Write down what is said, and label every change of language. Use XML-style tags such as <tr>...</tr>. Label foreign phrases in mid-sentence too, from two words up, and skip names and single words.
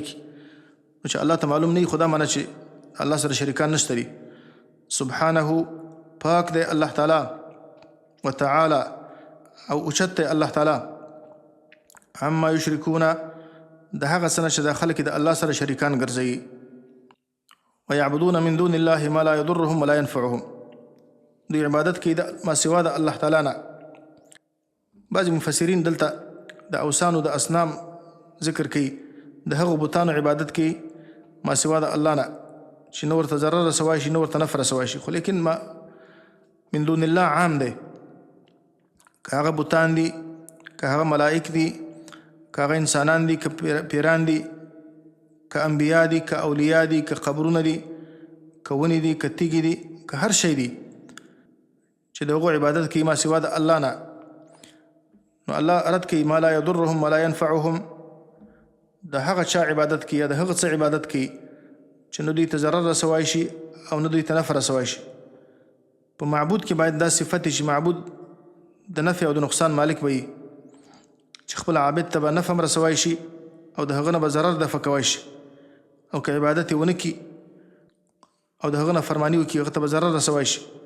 <ps>نو چې الله ته معلوم نه وي، خو دا معنا چې الله سره شریکان نشته دي. سبحانه، پاک دی الله تعالی، وتعالى او اوچت دی الله تعالی،</ps> <ar>عما یشرکون،</ar> <ps>د هغه څه نه چې د خلک د الله سره شریکان ګرځوي.</ps> <ar>ویعبدون من دون الله ما لا يضرهم ولا ينفعهم،</ar> <ps>دوی عبادت کوي د ما سوا د الله تعالی نه. بعضې مفسرین دلته د اوثانو د اصنام ذکر کوي، د هغو بتانو عبادت کوي ما سوا د الله نه، چې نه ورته ضرر رسوای شي، نه ورته نفع رسوای شي. خو لیکن</ps> <ar>ما من دون الله</ar> <ps>عام دی، که هغه بتان دي، که هغه ملائک دي، که هغه انسانان دي، که پیران دي، که انبیا دي، که اولیاء دي، که قبرونه دي، که ونې دي، که تیږې دي، که هر شی دي چې د هغو عبادت کوي ما سوا د الله نه، نو الله رد کوي</ps> <ar>ما لا يضرهم ولا ينفعهم،</ar> <ps>د هغه چا عبادت کوي یا د هغه څه عبادت کوي چې نه دوی ته ضرر رسوای شي او نه دوی ته نفع رسوای شي. په معبود کې باید دا صفت چې معبود د نفع او د نقصان مالک وي، چې خپل عابد ته به نفع هم رسوای شي او د هغه نه به ضرر دفع کوای شي، او که عبادت یې ونه کړي او د هغه نه فرماني وکړي هغه ته به ضرر رسوای شي.</ps>